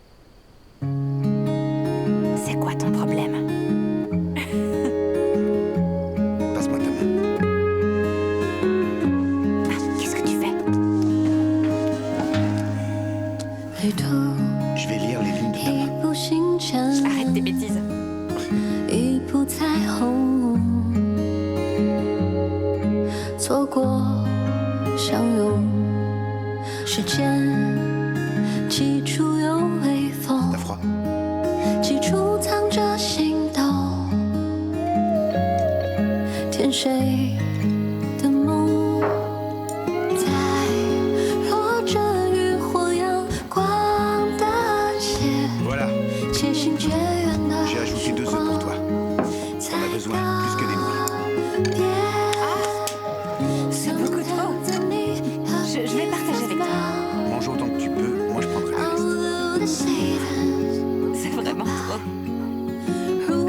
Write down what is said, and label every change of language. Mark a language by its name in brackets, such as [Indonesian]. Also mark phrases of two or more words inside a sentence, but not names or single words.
[French] C'est quoi ton problème? Passe-moi ta main. Ah, qu'est-ce que tu fais? Je vais lire les lignes de ta main. Arrête tes bêtises. [Chinese] 一部彩虹，错过相拥，时间起初有微风 [French] T'as，froid? [Chinese] 起初藏着心动，甜水的梦，在落着渔火阳光的街， [French] Voilà, [Chinese] 渐行渐远的 [French] j'ai ajouté 2 œufs pour toi. T'en as besoin plus que des nouilles. C'est beaucoup trop. Je vais partager avec toi. Mange autant que tu peux, moi je prendrai le reste. C'est vraiment trop.